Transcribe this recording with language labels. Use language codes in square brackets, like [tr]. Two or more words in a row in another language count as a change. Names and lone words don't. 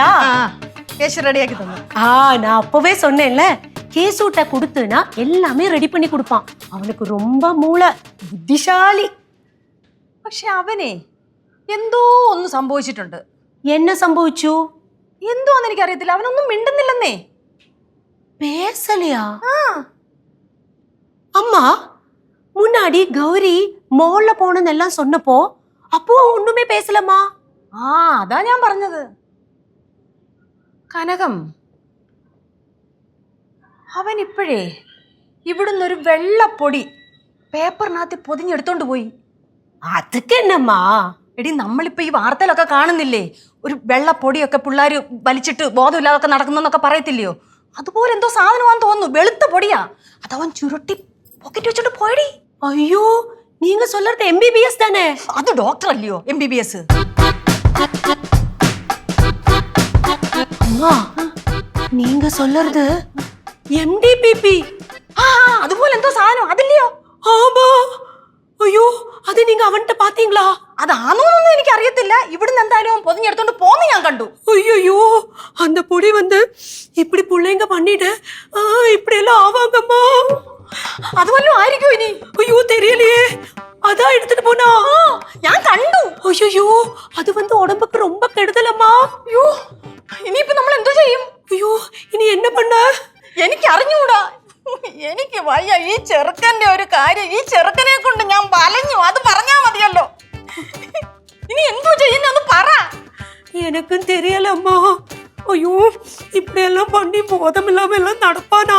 [ml] കേഷ് റെഡിയാക്കി തന്നു. [ta] நான் அப்பவே சொன்னேன்ல, கேசூட்ட கொடுத்துனா எல்லாமே ரெடி பண்ணி கொடுப்பான். அவனுக்கு ரொம்ப மூளை, புத்திசாலி. [ml] പക്ഷെ അവനെ എന്തോ ഒന്ന് സംഭവിച്ചിട്ടുണ്ട്. என்ன സംഭവിച്ചു? എന്തോന്ന് എനിക്കറിയത്തില്ല, അവനൊന്നും മിണ്ടുന്നില്ലെന്നേ. [ta] பேசலையா? அம்மா முன்னாடி கௌரி மால்ல போனதெல்லாம் சொன்னப்போ அப்போ ஒண்ணுமே பேசலம்மா. [ml] അതാ ഞാൻ പറഞ്ഞത്. കനകം, അവൻ ഇപ്പോഴേ ഇവിടുന്ന് ഒരു വെള്ളപ്പൊടി പേപ്പറിനകത്ത് പൊതിഞ്ഞെടുത്തോണ്ട് പോയി. അതൊക്കെ എന്നമ്മാ? എടി, നമ്മളിപ്പോ ഈ വാർത്തയിലൊക്കെ കാണുന്നില്ലേ, ഒരു വെള്ളപ്പൊടിയൊക്കെ പിള്ളേർ വലിച്ചിട്ട് ബോധമില്ലാതൊക്കെ നടക്കുന്നൊക്കെ പറയത്തില്ലയോ? അതുപോലെ എന്തോ സാധനമാണെന്ന് തോന്നുന്നു. വെളുത്ത പൊടിയാ. അതവൻ ചുരുട്ടി പോക്കറ്റ് വെച്ചോണ്ട് പോയടി. അയ്യോ, [ta] நீங்க சொல்றது MBBS தானே? அது டாக்டர் இல்லையோ MBBS. அம்மா, நீங்க சொல்றது MDPP. [ml] അതുപോലെ എന്തോ സാധനം അതില്ലയോ? [ta] ஆமா. ஐயோ, அது நீங்க அவன்கிட்ட பாத்தீங்களா? [ml] അതാണോന്നൊന്നും എനിക്ക് അറിയത്തില്ല. ഇവിടുന്ന് എന്തായാലും പൊതിഞ്ഞെടുത്തോണ്ട് പോന്ന് ഞാൻ കണ്ടു. [ta] ஐயோ, அந்த பொடி வந்து இப்படி புள்ளைங்க பண்ணிட்டு இப்படி எல்லாம் ஆவாங்கம்மா. [ml] അത് വല്ലതും ആയിരിക്കും ഇനി. [ta] ஐயோ, தெரியலையே. அதான் எடுத்துட்டு போனா [ml] ഞാൻ കണ്ടു. [ta] ஐயோ, அது வந்து உடம்புக்கு ரொம்ப கெடுதலம்மா. [ml] അയ്യോ, ഇനിയിപ്പോ നമ്മൾ എന്തോ ചെയ്യും? [ta] ஐயோ, ഇനി என்ன பண்ண? [ml] എനിക്ക് അറിഞ്ഞൂടാ. എനിക്ക് വയ്യ. ഈ ചെറുക്കന്റെ ഒരു കാര്യം, ഈ ചെറുക്കനെ കൊണ്ട് ഞാൻ വലഞ്ഞു. അത് പറഞ്ഞാ മതിയല്ലോ. ഇനി എന്തോ ചെയ്യുന്നൊന്ന് പറ. [ta] எனக்கும் தெரியலம்மா. ஐயோ, இப்படி எல்லாம் பண்ணி போதம் இல்லாம எல்லாம் நடப்பானா?